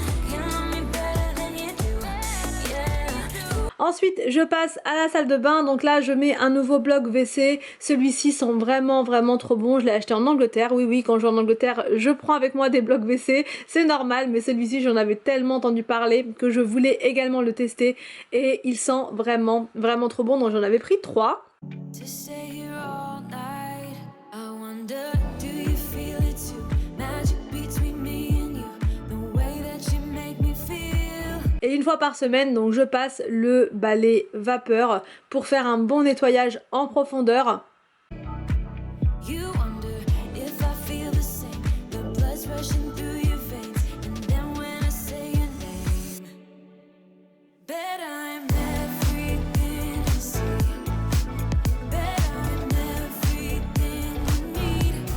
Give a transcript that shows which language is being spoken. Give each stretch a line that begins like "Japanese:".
English: Can love me better than you do, yeah.
French: Ensuite je passe à la salle de bain, donc là je mets un nouveau bloc WC. Celui-ci sent vraiment trop bon, je l'ai acheté en Angleterre. Oui, quand je vais en Angleterre je prends avec moi des blocs WC, c'est normal, mais celui-ci j'en avais tellement entendu parler que je voulais également le tester et il sent vraiment trop bon, donc j'en avais pris 3.
English: To stay here all night, I wonder, do you feel it too? Magic between me and you, the way that you make me feel.
French: Et une fois par semaine, donc je passe le balai vapeur pour faire un bon nettoyage en profondeur.
English: You wonder if I feel the same, the blood's rushing through your veins, and then when I say your name, bet I'm everything you see, bet I'm everything you need.